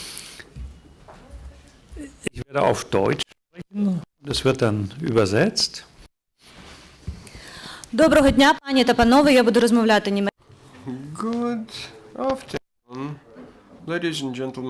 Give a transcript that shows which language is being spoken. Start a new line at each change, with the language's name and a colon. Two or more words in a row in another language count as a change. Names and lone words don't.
German: Ich werde auf Deutsch sprechen und es wird dann übersetzt.
Ukrainian: Доброго дня, пані та панове. Я буду розмовляти німецькою.
English: Good afternoon, ladies and gentlemen.